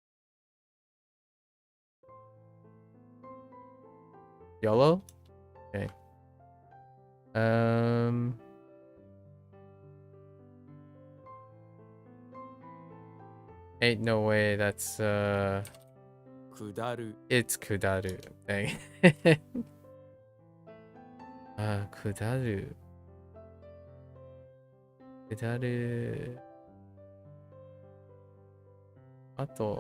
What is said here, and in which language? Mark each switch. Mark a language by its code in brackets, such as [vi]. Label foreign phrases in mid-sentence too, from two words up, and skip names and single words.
[en] YOLO? Okay. Ain't no way that's [ja] 下る [en] it's Kudaru. Dang. Kudaru. Kudaru. [ja] あと